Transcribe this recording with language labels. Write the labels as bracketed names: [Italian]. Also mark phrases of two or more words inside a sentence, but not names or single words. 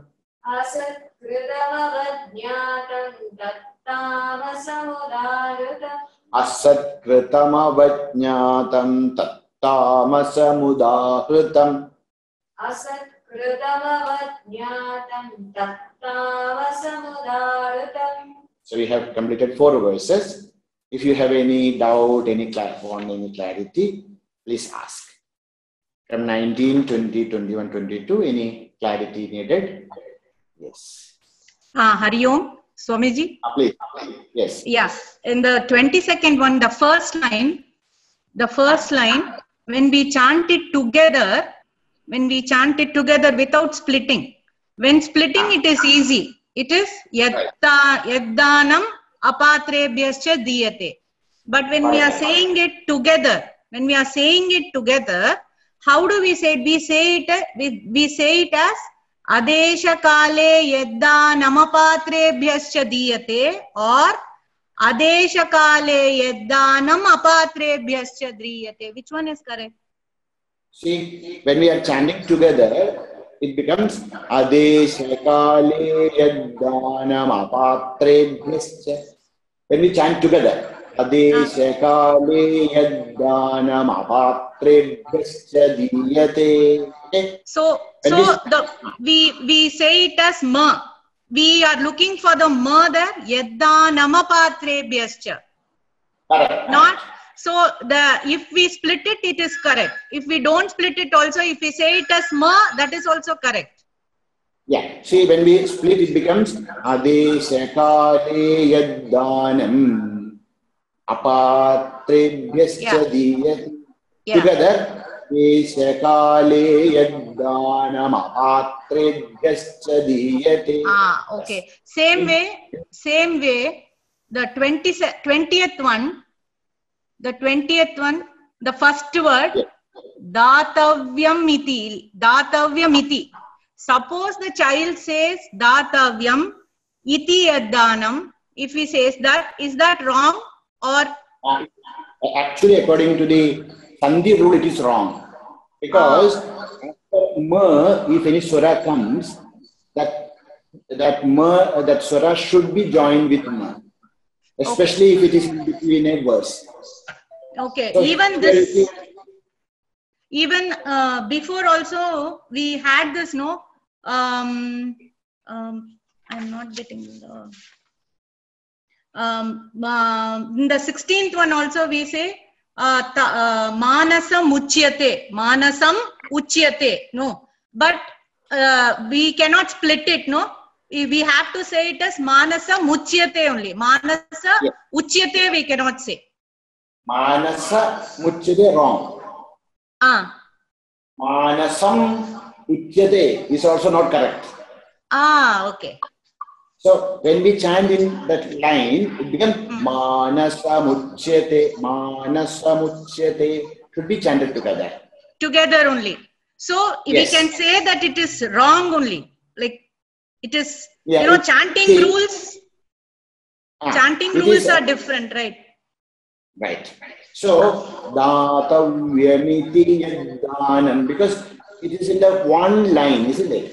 [Sanskrit] असत्कृतमवज्ञातम्। तत्तामसमुदाहृतम्. असत्कृतमवज्ञातम्। तत्तामसमुदाहृतम्. असत्कृतमवज्ञातम्. तत्तामसमुदाहृतम्. [English] So we have completed 4 verses. If you have any doubt, any clarity, please ask. From 19, 20, 21, 22, any clarity needed? Yes. [Sanskrit] हरि ॐ, स्वामीजी. [English] Please. Yes. Yeah, in the 22nd one, the first line, when we chant it together without splitting. When splitting, it is easy. It is [Sanskrit] यद्दानम् अपात्रेभ्यश्च दीयते. [English] But when we are saying it together, how do we say it? We say it as [Sanskrit] अदेशकाले यद्दानम् अपात्रेभ्यश्च दीयते [English] or [Sanskrit] अदेशकाले यद्दानम् अपात्रेभ्यश्च द्रियते. [English] Which one is correct? See, when we are chanting together, it becomes [Sanskrit] अदेशकाले यद्दानम् अपात्रेभ्यश्च. [English] When we chant together, [Sanskrit] अदेशकाले यद्दानम् अपात्रेभ्यश्च दीयते. [English] Okay? So we say it as ma. We are looking for the ma there. [Sanskrit] यद्दा नमपात्रेभ्यश्च. [English] Correct. Not so. If we split it, it is correct. If we don't split it, also if we say it as ma, that is also correct. Yeah. See, when we split, it becomes [Sanskrit] अदेशकाले यद्दानम् अपात्रेभ्यश्च दीयते. [English] Together. Okay. Same way. The 20th one, the first word, [Sanskrit] दातव्यम् इति. [English] Suppose the child says [Sanskrit] दातव्यम् इति यद्दानम्. [English] If he says that, is that wrong or? Actually, according to the Sandhi rule, it is wrong. Because after ma, if any swara comes, that swara should be joined with ma. Especially if it is in between a verse. Okay. So even before also we had this, no? I'm not getting the. In the 16th one also we say [Sanskrit] मानसम् उच्यते, [English] no, but we cannot split it, no, we have to say it as [Sanskrit] मानस मुच्यते [English] only. [Sanskrit] मानस उच्यते [English] we cannot say. [Sanskrit] मानस मुच्यते [English] wrong. [Sanskrit] मानसम् उच्यते [English] is also not correct. Okay. So when we chant in that line, it becomes [Sanskrit] मानस मुच्यते, [English] should be chanted together. Together only. So we can say that it is wrong only. Like it is, chanting rules. Chanting rules are different, right? Right. So [Sanskrit] दातव्यमिति यद्दानम्, [English] because it is in the one line, isn't it?